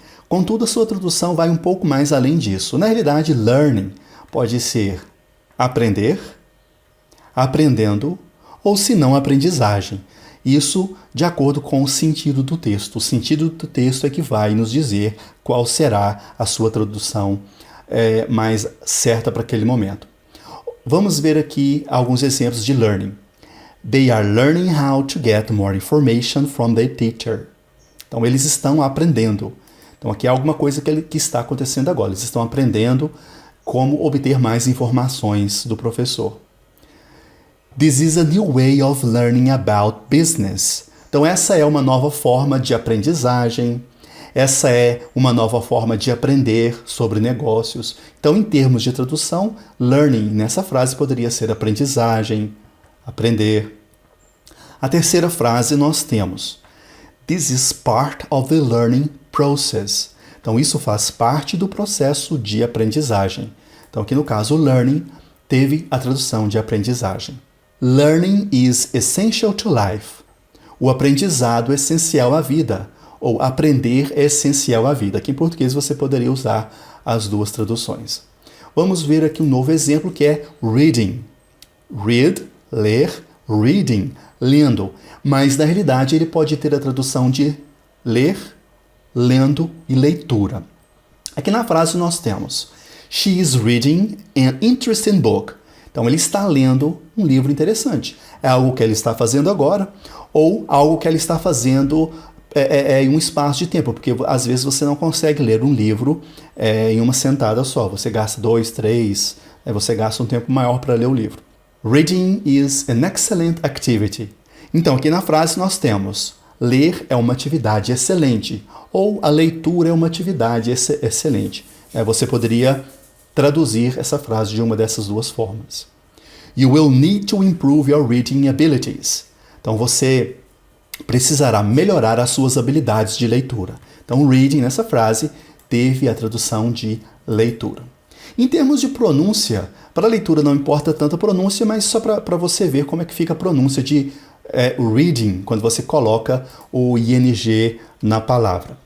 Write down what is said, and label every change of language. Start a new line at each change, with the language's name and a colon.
Portuguese: Contudo, a sua tradução vai um pouco mais além disso. Na realidade, learning pode ser aprender, aprendendo ou, se não, aprendizagem. Isso de acordo com o sentido do texto. O sentido do texto é que vai nos dizer qual será a sua tradução mais certa para aquele momento. Vamos ver aqui alguns exemplos de learning.
English: They are learning how to get more information from their teacher.
Portuguese: Então, eles estão aprendendo. Então, aqui é alguma coisa que está acontecendo agora. Eles estão aprendendo como obter mais informações do professor.
English: This is a new way of learning about business.
Portuguese: Então, essa é uma nova forma de aprendizagem, essa é uma nova forma de aprender sobre negócios. Então, em termos de tradução, learning nessa frase poderia ser aprendizagem, aprender. A terceira frase nós temos
English: This is part of the learning process.
Portuguese: Então, isso faz parte do processo de aprendizagem. Então, aqui no caso, learning teve a tradução de aprendizagem.
English: Learning is essential to life.
Portuguese: O aprendizado é essencial à vida. Ou aprender é essencial à vida. Aqui em português você poderia usar as duas traduções. Vamos ver aqui um novo exemplo que é reading. Read, ler, reading, lendo. Mas, na realidade, ele pode ter a tradução de ler, lendo e leitura. Aqui na frase nós temos
English: She is reading an interesting book.
Portuguese: Então, ele está lendo um livro interessante. É algo que ele está fazendo agora ou algo que ele está fazendo em um espaço de tempo, porque às vezes você não consegue ler um livro em uma sentada só. Você gasta 2, 3, você gasta um tempo maior para ler o livro.
English: Reading is an excellent activity.
Portuguese: Então, aqui na frase nós temos ler é uma atividade excelente ou a leitura é uma atividade excelente. Você poderia traduzir essa frase de uma dessas duas formas.
English: You will need to improve your reading abilities.
Portuguese: Então, você precisará melhorar as suas habilidades de leitura. Então, reading nessa frase teve a tradução de leitura. Em termos de pronúncia, para a leitura não importa tanto a pronúncia, mas só para você ver como é que fica a pronúncia de reading, quando você coloca o ING na palavra.